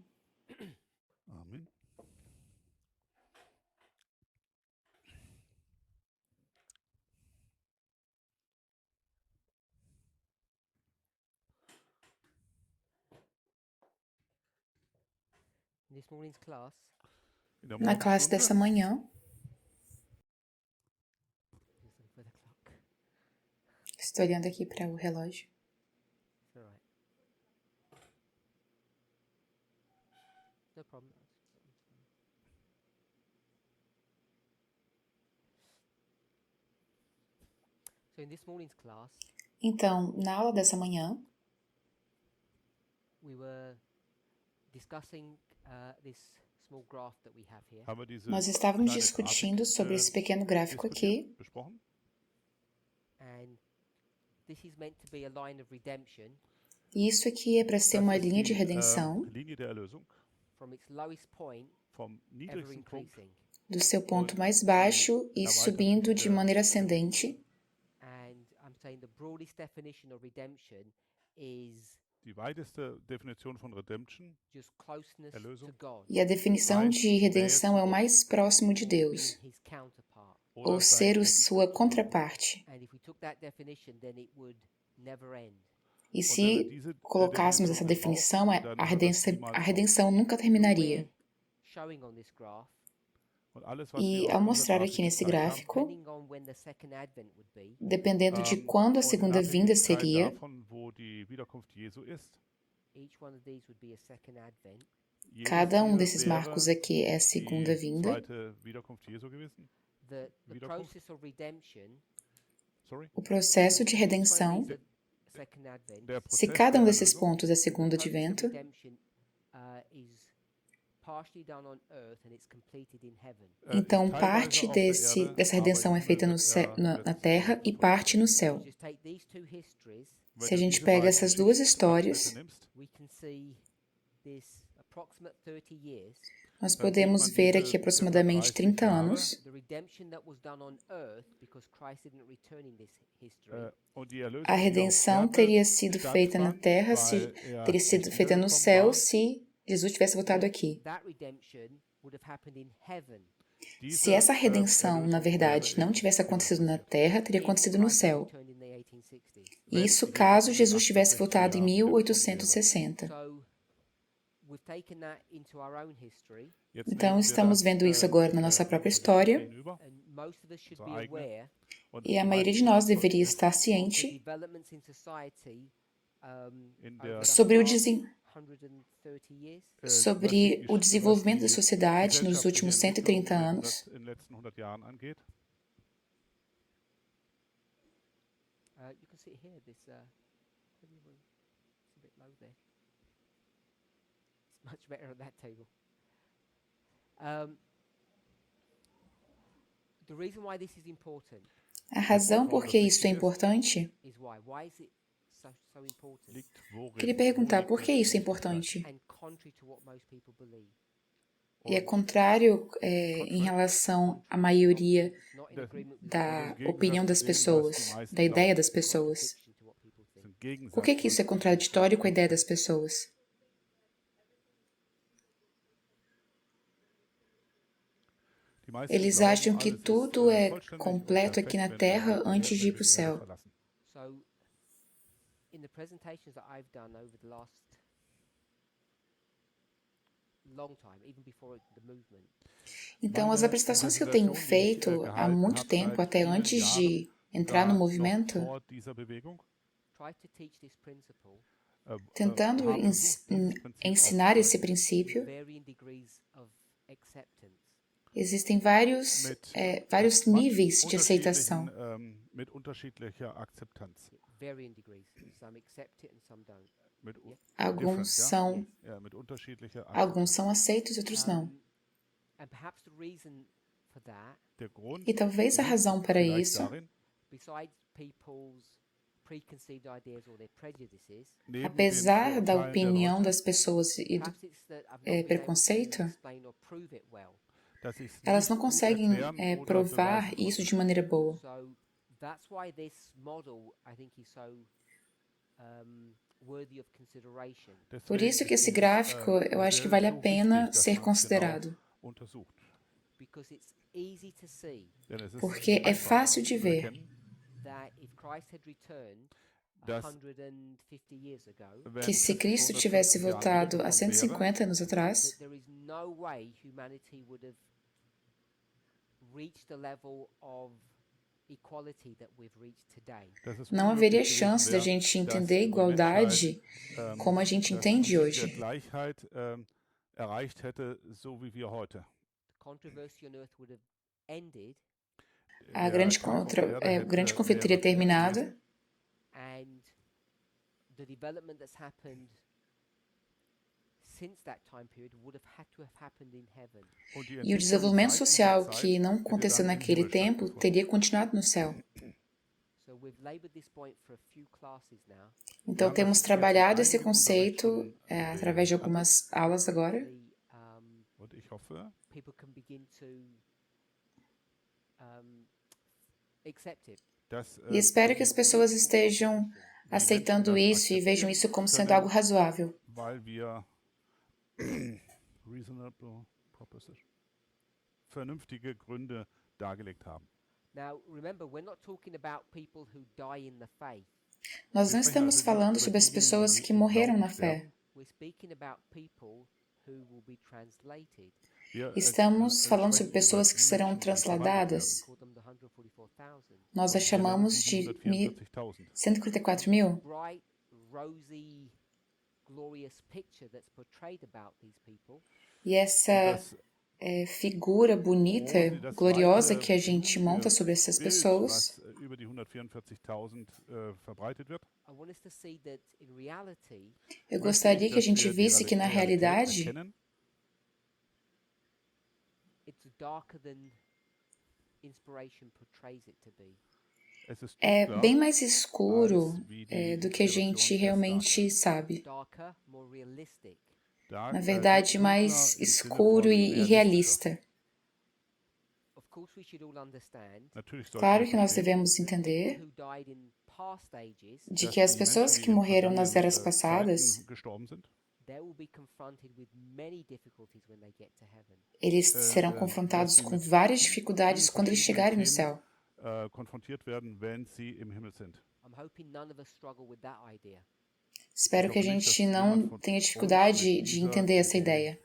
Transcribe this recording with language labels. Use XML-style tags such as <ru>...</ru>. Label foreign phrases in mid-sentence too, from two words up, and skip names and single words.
<de>Amen. In der</de> <pt>Na classe dessa manhã, estou olhando aqui para o relógio.</pt> <en>No problem. So in this morning's class,</en> <pt>Então, na aula dessa manhã,</pt> <en>we were discussing this small graph that we have here.</en> <de>haben wir diese</de> <pt>nós estávamos</pt> <de>kleine</de> <pt>discutindo</pt> <de>Grafik,</de> <pt>sobre esse pequeno gráfico aqui.</pt> <de>besprochen.</de> <en>And this is meant to be a line of redemption</en> <pt>E isso aqui é para ser uma</pt> <de>Das ist</de> <pt>linha de</pt> <de>die,</de> <pt>redenção</pt> <de>Linie der Erlösung</de> <en>from its lowest point,</en> <de>vom</de> <en>ever</en> <de>niedrigsten Punkt</de> <en>increasing.</en> <pt>do seu ponto mais baixo e subindo de maneira ascendente.</pt> <en>And I'm saying the broadest definition of redemption is</en> <de>Die weiteste Definition von Redemption,</de> <en>just closeness</en> <de>Erlösung.</de> <en>to God,</en> <pt>E a definição de redenção é o mais próximo de</pt> <en>being</en> <pt>Deus,</pt> <en>his counterpart.</en> <de>oder</de> <pt>ou</pt> <de>sein</de> <pt>ser</pt> <de>Gegenstück</de> <pt>sua</pt> <de>zu sein.</de> <pt>contraparte.</pt> <en>And if we took that definition, then it would never end.</en> <pt>E se colocássemos essa definição, a redenção nunca terminaria.</pt> <en>We're showing on this graph,</en> <de>Und alles, was</de> <pt>E</pt> <de>wir</de> <pt>ao</pt> <de>auf dieser</de> <pt>mostrar</pt> <de>Grafik</de> <pt>aqui nesse</pt> <de>gezeigt haben,</de> <pt>gráfico,</pt> <en>depending on when the second advent would be,</en> <pt>dependendo de quando a</pt> <de>und in</de> <pt>segunda vinda</pt> <de>Abhängigkeit</de> <pt>seria,</pt> <de>davon, wo die Wiederkunft Jesu ist.</de> <en>each one of these would be a second advent.</en> <de>Jedes</de> <pt>cada um</pt> <de>hier</de> <pt>desses</pt> <de>wäre</de> <pt>marcos aqui é a segunda</pt> <de>die</de> <pt>vinda.</pt> <de>zweite Wiederkunft Jesu gewesen.</de> <en>The</en> <de>Wiederkunft.</de> <en>process of redemption, Sorry.</en> <pt>O processo de</pt> <en>each one of</en> <pt>redenção,</pt> <en>these are second advent.</en> <de>Der</de> <pt>se</pt> <de>Prozess</de> <pt>cada um</pt> <de>der</de> <pt>desses</pt> <de>Erlösung</de> <pt>pontos é segundo</pt> <en>The process of</en> <pt>advento,</pt> <en>redemption is partially done on earth and it's completed in heaven.</en> <pt>então</pt> <de>ist teilweise</de> <pt>parte</pt> <de>auf der Erde,</de> <pt>dessa</pt> <de>aber</de> <pt>redenção</pt> <de>im</de> <pt>é feita</pt> <de>Himmel</de> <pt>no</pt> <de>wird</de> <pt>na</pt> <de>letztlich</de> <pt>terra e parte no céu.</pt> <en>Just take these two histories,</en> <pt>Se a gente pega essas duas histórias,</pt> <en>we can see this approximate 30 years.</en> <pt>nós podemos ver aqui aproximadamente 30 anos.</pt> <en>The redemption that was done on earth because Christ didn't return in this history.</en> <pt>A redenção teria sido feita na terra, teria sido feita no céu se Jesus tivesse voltado aqui.</pt> <en>That redemption would have happened in heaven.</en> <pt>Se essa redenção, na verdade, não tivesse acontecido na terra, teria acontecido no céu.</pt> <en>Returned in the 1860s.</en> <pt>Isso caso Jesus tivesse voltado em 1860.</pt> <en>So we've taken that into our own history,</en> <pt>Então, estamos vendo isso agora na nossa própria história,</pt> <en>and most of us should be aware</en> <pt>e a maioria de nós deveria estar</pt> <en>of the</en> <pt>ciente</pt> <en>developments in society over the</en> <pt>sobre o,</pt> <en>past</en> <pt>desen-</pt> <en>130 years.</en> <pt>sobre o desenvolvimento da sociedade nos últimos 130 anos.</pt> <de>in den letzten 100 Jahren angeht.</de> <en>You can see it here. This it's a bit low there. It's much better at that table. The reason why this is important</en> <pt>A razão por que isso é importante,</pt> <en>is why. Why is it so important?</en> <de>Liegt worin?</de> <pt>queria perguntar por que isso é importante.</pt> <en>And contrary to what most people believe.</en> <pt>E é contrário em relação à maioria</pt> <en>Not in agreement with</en> <pt>da opinião das pessoas, da ideia das pessoas.</pt> <en>contradiction to what people think.</en> <de>Im Gegensatz</de> <pt>Por que isso é contraditório com a ideia das pessoas?</pt> <de>Die meisten</de> <pt>Eles</pt> <de>glauben,</de> <pt>acham que</pt> <de>alles ist,</de> <pt>tudo é</pt> <de>vollständig und</de> <pt>completo aqui na</pt> <de>perfekt, wenn</de> <pt>Terra</pt> <de>wir</de> <pt>antes de ir para o</pt> <de>die Erde</de> <pt>céu.</pt> <de>verlassen.</de> <en>So, in the presentations that I've done over the last long time, even before the movement,</en> <pt>Então, as apresentações que eu tenho feito há muito tempo, até antes de entrar no</pt> <de>Da noch</de> <pt>movimento,</pt> <de>vor dieser Bewegung,</de> <en>try to teach this principle</en> <pt>tentando</pt> <de>haben versucht, dieses Prinzip</de> <pt>ensinar esse</pt> <de>aufzuzeigen.</de> <pt>princípio,</pt> <en>varying degrees of acceptance.</en> <pt>existem vários níveis de aceitação.</pt> <de>Mit unterschiedlicher Akzeptanz.</de> <en>Varying degrees. Some accept it and some don't.</en> <de>Mit</de> <pt>Alguns</pt> <en>different, ja?</en> <pt>são,</pt> <de>Ja, mit unterschiedlicher</de> <pt>alguns são aceitos e outros não.</pt> <en>And perhaps the reason for that,</en> <de>Der Grund</de> <pt>E talvez a razão para</pt> <de>vielleicht</de> <pt>isso,</pt> <de>darin,</de> <en>besides people's preconceived ideas or their prejudices,</en> <de>neben</de> <pt>apesar</pt> <de>den</de> <pt>da</pt> <de>Vorurteilen der</de> <pt>opinião</pt> <de>Leute,</de> <pt>das pessoas e do</pt> <en>perhaps it's that I've not been able</en> <pt>preconceito,</pt> <en>to explain or prove it well.</en> <de>dass ich es</de> <pt>elas</pt> <de>nicht</de> <pt>não</pt> <de>gut</de> <pt>conseguem</pt> <de>erklären oder</de> <pt>provar</pt> <de>beweisen</de> <pt>isso</pt> <de>konnte.</de> <pt>de maneira boa.</pt> <en>So that's why this model, I think, is so worthy of consideration.</en> <pt>Por isso que esse gráfico, eu acho que vale a pena ser considerado.</pt> <de>Untersucht.</de> <en>Because it's easy to see</en> <de>Denn es ist</de> <pt>Porque é</pt> <de>einfach</de> <pt>fácil de</pt> <de>zu</de> <pt>ver</pt> <de>erkennen,</de> <en>that if Christ had returned</en> <de>dass</de> <en>150 years ago,</en> <de>wenn</de> <pt>que se</pt> <de>Christus</de> <pt>Cristo</pt> <de>vor</de> <pt>tivesse</pt> <de>150 Jahren</de> <pt>voltado há</pt> <de>wiedergekommen wäre,</de> <pt>150 anos atrás,</pt> <en>that there is no way humanity would have reached the level of equality that we've reached today.</en> <de>dass es</de> <pt>não</pt> <de>unmöglich</de> <pt>haveria</pt> <de>gewesen</de> <pt>chance da</pt> <de>wäre,</de> <pt>gente</pt> <de>dass</de> <pt>entender a</pt> <de>die</de> <pt>igualdade</pt> <de>Menschheit,</de> <pt>como a gente</pt> <de>das</de> <pt>entende</pt> <de>Prinzip der</de> <pt>hoje.</pt> <de>Gleichheit erreicht hätte, so wie wir heute.</de> <en>The controversy on earth would have ended,</en> <pt>A</pt> <de>Der</de> <pt>grande,</pt> <de>Kampf auf der Erde</de> <pt>o grande</pt> <de>hätte</de> <pt>conflito teria</pt> <de>wäre</de> <pt>terminado</pt> <de>gewesen,</de> <en>and the development that's happened since that time period would have had to have happened in heaven.</en> <de>und die</de> <pt>e o</pt> <de>Entwicklung</de> <pt>desenvolvimento</pt> <de>seit dieser</de> <pt>social</pt> <de>Zeit</de> <pt>que não</pt> <de>hätte</de> <pt>aconteceu</pt> <de>dann im</de> <pt>naquele</pt> <de>Himmel</de> <pt>tempo</pt> <de>stattgefunden.</de> <pt>teria continuado no céu.</pt> <en>So we've labored this point for a few classes now.</en> <pt>Então temos trabalhado esse conceito através de algumas aulas agora.</pt> <en>Hopefully,</en> <de>Und ich hoffe,</de> <en>people can begin to accept it.</en> <de>dass</de> <pt>E espero que as pessoas estejam aceitando isso e vejam isso como sendo algo razoável.</pt> <de>weil wir</de> <en>reasonable proposition,</en> <de>vernünftige Gründe dargelegt haben.</de> <en>Now, remember, we're not talking about people who die in the faith.</en> <pt>Nós não estamos falando sobre as pessoas que morreram na fé.</pt> <en>We're speaking about people who will be translated.</en> <pt>Estamos falando sobre pessoas que serão transladadas.</pt> <en>Call them the 144,000.</en> <pt>Nós as chamamos de 144 mil.</pt> <en>Bright, rosy, glorious picture that's portrayed about these people</en> <pt>E essa figura bonita, gloriosa que a gente monta sobre essas pessoas,</pt> <de>was über die 144.000 verbreitet wird.</de> <en>I want us to see that in reality,</en> <pt>eu gostaria que a gente visse que na realidade</pt> <de>erkennen,</de> <en>it's darker than inspiration portrays it to be.</en> <de>es ist</de> <pt>é</pt> <de>dunkler,</de> <pt>bem mais escuro</pt> <de>als wie die</de> <pt>do que a</pt> <de>Inspiration</de> <pt>gente</pt> <de>es</de> <pt>realmente sabe.</pt> <en>Darker, more realistic.</en> <pt>Na verdade, mais</pt> <de>dunkler im Sinne</de> <pt>escuro</pt> <de>von</de> <pt>e</pt> <de>realistischer.</de> <pt>realista.</pt> <en>Of course, we should all understand</en> <de>Natürlich sollten</de> <pt>Claro</pt> <de>wir</de> <pt>que nós</pt> <de>verstehen,</de> <pt>devemos entender</pt> <en>who died in past ages,</en> <pt>de</pt> <de>dass</de> <pt>que as</pt> <de>die</de> <pt>pessoas</pt> <de>Menschen,</de> <pt>que</pt> <de>die in</de> <pt>morreram nas</pt> <de>vergangenen,</de> <pt>eras passadas,</pt> <de>Zeiten gestorben sind,</de> <en>they will be confronted with many difficulties when they get to heaven.</en> <pt>eles serão confrontados com várias dificuldades quando eles chegarem no céu.</pt> <de>konfrontiert werden, wenn sie im Himmel sind.</de> <en>I'm hoping none of us struggle with that idea.</en> <pt>Espero que a gente não tenha dificuldade de entender essa ideia.</pt>